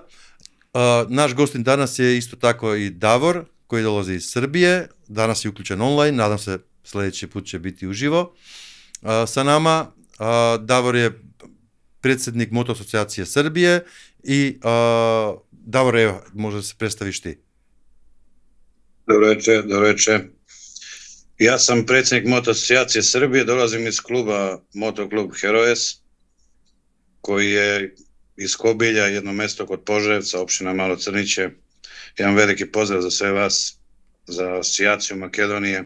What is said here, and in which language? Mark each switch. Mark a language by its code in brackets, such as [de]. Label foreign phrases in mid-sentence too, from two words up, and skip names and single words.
[mk] Наш гостин данас е исто тако и Давор, кој долази из Србија. Данас е уклучен онлайн, надам се следеќи пат ќе биде уживо. Са нама Давор е председник Мотоасоциација Србија и Давор, може да се представиш ти. [sr] Dobro večer. Ja sam predsjednik Motoasocijacije Srbije, dolazim iz kluba Motoklub Heroes, koji je iz Kobilja, jedno mesto kod Požarevca, opština Malo Crniće. Jedan veliki pozdrav za sve vas, za asocijaciju Makedonije.